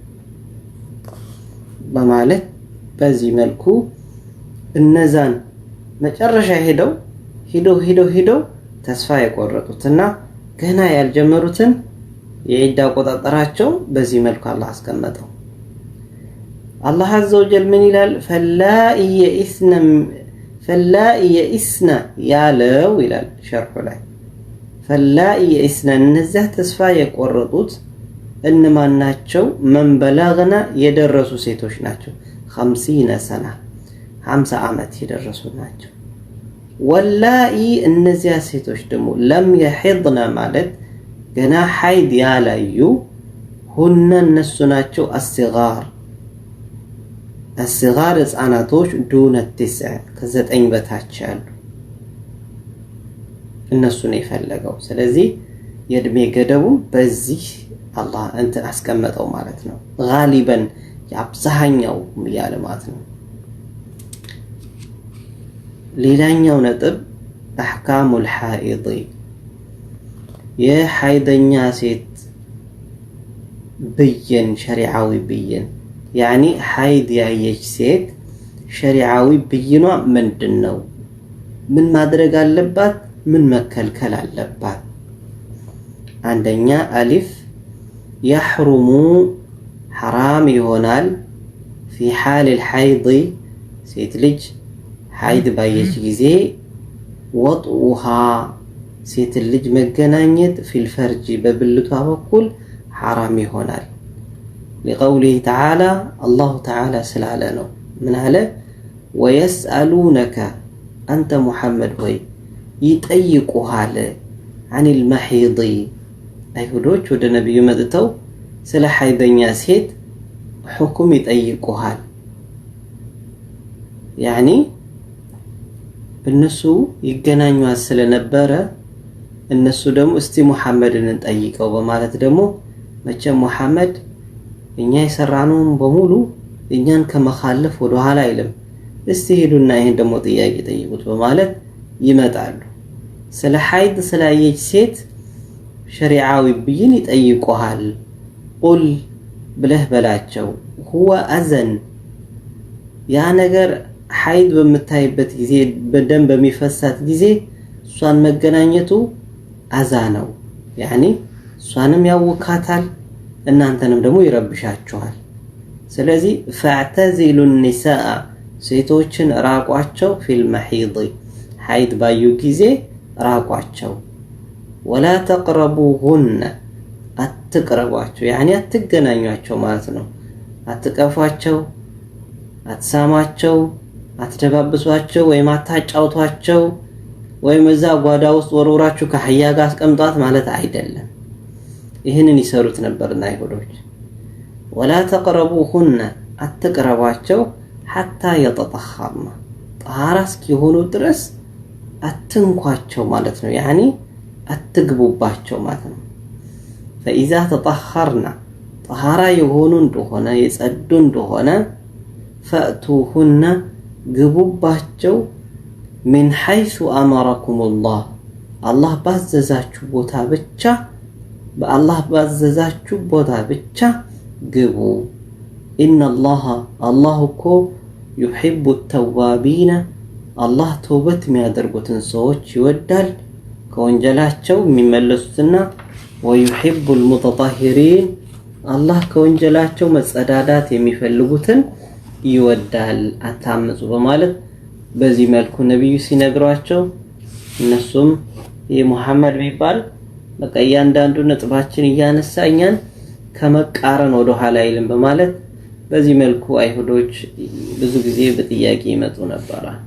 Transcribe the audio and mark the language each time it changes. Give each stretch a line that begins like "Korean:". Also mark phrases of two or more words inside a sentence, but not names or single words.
Amharic: በማለት በዚህ መልኩ እነዛን መጨረሻ ሄደው ተስፋ የቆረጡትና ገና ያልጀመሩትን የዒዳ አቆጣጣራቸው በዚህ መልኩ አላህ አስቀመጠው አላህ
Arabic: عز وجل
Amharic: ምን ይላል
Arabic: فاللائي يئسن
Amharic: ያለው ይላል ሸርሑ ላይ
Arabic: فاللائي يئسن
Amharic: እነዚህ ተስፋ የቆረጡት እነማን ናቸው
Arabic: من بلغنا
Amharic: የደረሱ ሴቶች ናቸው 50 سنه 50 ዓመት የደረሱ ናቸው واللائي እነዚህ ሴቶች ደግሞ
Arabic: لم يحضن
Amharic: ማለት ገና ሐይድ ያላዩ ሁነ እነሱ ናቸው الصغار ህፃናቶች دون 9 ከ9 በታች ያሉ እነሱ ነው የፈለገው ስለዚህ የእድሜ ገደቡ በዚህ አላህ እንት አስቀመጠው ማለት ነው غالبا ያብዛኛው ያለ ማለት ነው ሌላኛው ነጥብ
Arabic: احكام الحائض
Amharic: የሐይደኛ ሴት ብይን ሸሪዓዊ ብይን
Arabic: يعني حيد
Amharic: ያየች ሴት ሸሪዓዊ ብይኗ ምንድነው ምን ማድረግ አለባት ምን መከልከል አለባት አንደኛ አሊፍ
Arabic: يحرم حرام
Amharic: ይሆናል
Arabic: في حال الحيض
Amharic: ሴት ልጅ حيض ባየች ጊዜ وطئها ሴት ልጅ መገናኘት
Arabic: في الفرج
Amharic: በብልቷ በኩል حرام ይሆናል
Arabic: لقوله تعالى الله تعالى سلاله
Amharic: ነው ምን አለ
Arabic: ويسألونك أنت
Amharic: محمد ሆይ ይጠይቁሃል
Arabic: عن المحيض
Amharic: አይሁዶች ወደ ነብዩ መጥተው ስለ ሐይደኛ ሴት ሁክም ይጠይቁሃል يعني እነሱ ይገናኙት ስለነበረ እነሱ ደግሞ እስቲ ሙሐመድን እንጠይቀው በማለት ደግሞ መቼም ሙሐመድ እኛ የሰራነውን በሙሉ እኛን ከመخالف ወደ ኋላ አይልም እስቲ ሄዱና ይሄን ደግሞ ጥያቄ ጠይቁት በማለት ይመጣሉ ስለ ሐይድ ስላየች ሴት ሸሪዓዊ ብይን ይጠይቁሃል ቁል ብለህ በላቸው
Arabic: هو اذن
Amharic: ያ ነገር ሐይድ በመታይበት ጊዜ በደም በሚፈሳት ጊዜ ሷን መገናኘቱ አዛ ነው يعني ሷንም ያውካታል እናንተንም ደግሞ ይረብሻቸዋል ስለዚህ
Arabic: فاعتزلوا النساء
Amharic: ሴቶችን ራቋቸው
Arabic: في المحيض
Amharic: ሐይድ ባዩ ጊዜ ራቋቸው
Arabic: ولا تقربوهن
Amharic: አትቅረቧቸው يعني አትገናኙአቸው ማለት ነው አትቀፏቸው አትሳማቸው አትደባብሷቸው ወይ ማታጫውቷቸው ወይ መዛ ጓዳ ውስጥ ወሮራችሁ ከሐያ ጋር አስቀምጧት ማለት አይደለም ይሄንን ይሰሩት ነበርና አይሁዶች
Arabic: ولا تقربوهن
Amharic: አትቅረቧቸው
Arabic: حتى يتطهرن طهارة
Amharic: እስኪሆኑ ድረስ አትንኳቸው ማለት ነው يعني አትግቡባቸው ማለት ነው
Arabic: فإذا تطهرن طهارة يهونوا
Amharic: እንደሆነ የጸዱ እንደሆነ فأتوهن ግቡባቸው
Arabic: من حيث أمركم الله الله
Amharic: ባዘዛችሁ ቦታ ብቻ በአላህ ባዘዛችሁ ቦታ ብቻ ግቡ
Arabic: إن الله እኮ يحب التوابين الله توبت
Amharic: የሚያደርጉትን ሰዎች ይወዳል ከወንጀላቸው የሚመለሱትና
Arabic: ويحب المتطهرين الله
Amharic: ከወንጀላቸው መጸዳዳት የሚፈልጉትን ይወዳል አታምጹ በማለት በዚህ መልኩ ነብዩ ሲነግሯቸው እነሱም የሙሐመድ ቢባል በቃ ያንዳንዱ ነጥባችን ያነሳኛን ከመቃረን ወደ ኋላ አይልም በማለት በዚህ መልኩ አይሁዶች ብዙ ጊዜ በጥያቄ ይመጡ ነበር